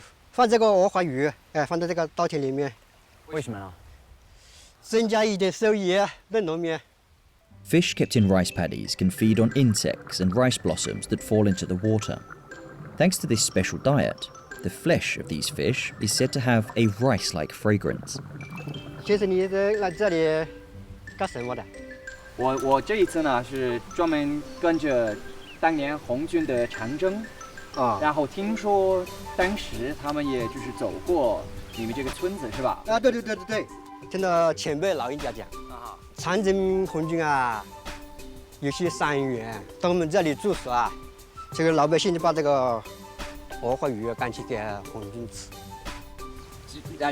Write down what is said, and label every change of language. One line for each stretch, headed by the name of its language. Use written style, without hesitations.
Chinese: 放这个鹅黄鱼，放在这个稻田里面。为什么呢？增加一点收益，嫩农民。
English: Fish kept in rice paddies can feed on insects and rice blossoms that fall into the water. Thanks to this special diet, the flesh of these fish is said to have a rice-like fragrance.
Chinese: 先生，你来这里干什么的？我这一次呢是专门跟着当年红军的长征，然后听说当时他们也就是走过你们这个村子是吧？啊，对，听到前辈老人家讲，长征红军啊，有些伤员到我们这里住宿啊，这个老百姓就把这个鹅黄鱼赶去给红军吃，